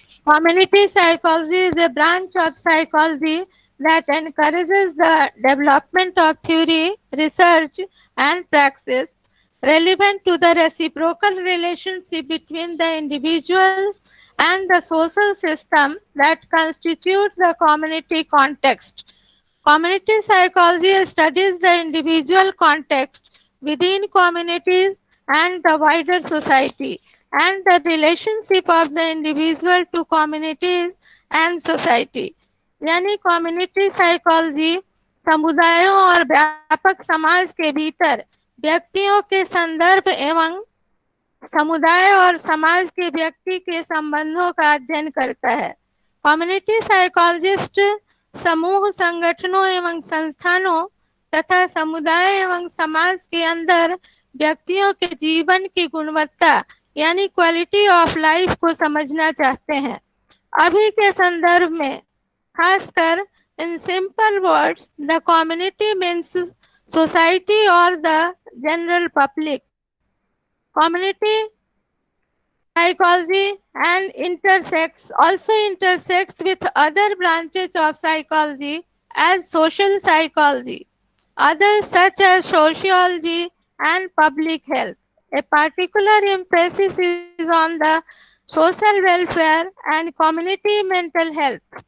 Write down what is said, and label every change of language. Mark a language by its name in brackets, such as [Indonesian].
[English] Community psychology is a branch of psychology that encourages the development of theory, research, and praxis relevant to the reciprocal relationship between the individuals and the social system that constitute the community context. Community psychology studies the individual context within communities and the wider society, and the relationship of the individual to communities and society. [Hindi] यानी community psychology समुदायों और व्यापक समाज के भीतर व्यक्तियों के संदर्भ एवं समुदाय और समाज के व्यक्ति के संबंधों का अध्ययन करता है। कम्युनिटी साइकोलॉजिस्ट समूह, संगठनों एवं संस्थानों तथा समुदाय एवं समाज के अंदर व्यक्तियों के जीवन की गुणवत्ता यानी क्वालिटी ऑफ लाइफ को समझना चाहते हैं। अभी के संदर्भ में खासकर [English] In simple words the community means society और the general public. Community psychology and also intersects with other branches of psychology as social psychology, others such as sociology and public health. A particular emphasis is on the social welfare and community mental health.